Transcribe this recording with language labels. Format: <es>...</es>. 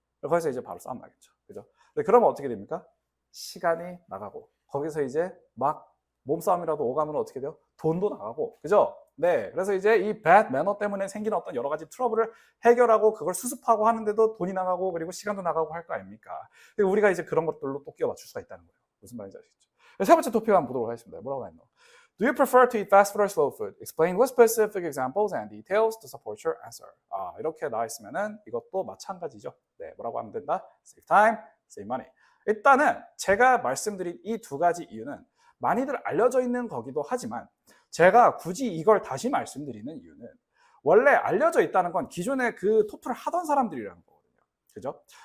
<ko>거기서 이제 바로 싸움 나겠죠. 그죠? 근데 그러면 어떻게 됩니까? 시간이 나가고 거기서 이제 막 몸싸움이라도 오가면 어떻게 돼요? 돈도 나가고. 그죠? 네. 그래서 이제 이 bad manner 때문에 생기는 어떤 여러 가지 트러블을 해결하고 그걸 수습하고 하는데도 돈이 나가고 그리고 시간도 나가고 할 거 아닙니까? 우리가 이제 그런 것들로 또 끼워 맞출 수가 있다는 거예요. 무슨 말인지 아시겠죠? 세 번째 토픽 한번 보도록 하겠습니다. 뭐라고 했노?</ko> <en>Do you prefer to eat fast food or slow food? Explain with specific examples and details to support your answer.</en> <ko>이렇게 나와 있으면은 이것도 마찬가지죠. 네, 뭐라고 하면 된다?</ko> <en>Save time, save money.</en> <ko>일단은 제가 말씀드린 이 두 가지 이유는 많이들 알려져 있는 거기도 하지만 제가 굳이 이걸 다시 말씀드리는 이유는 원래 알려져 있다는 건 기존에 그 토플을 하던 사람들이라는 거거든요. 그죠?</ko>